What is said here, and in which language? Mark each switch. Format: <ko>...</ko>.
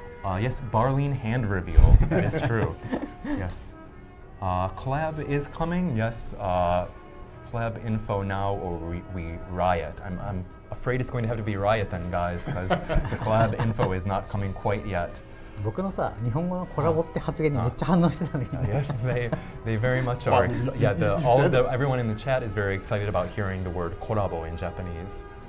<en>Yes, Barlene hand reveal. That is true. Yes. Collab is coming. Yes. Collab info now, or we riot. I'm afraid it's going to have to be riot then, guys, because the collab info is not coming quite yet.</en> <ja>僕のさ、日本語のコラボって発言にめっちゃ反応してたのに。</ja> <en>Yes, they very much are. Everyone in the chat is very excited about hearing the word korabo in Japanese.</en>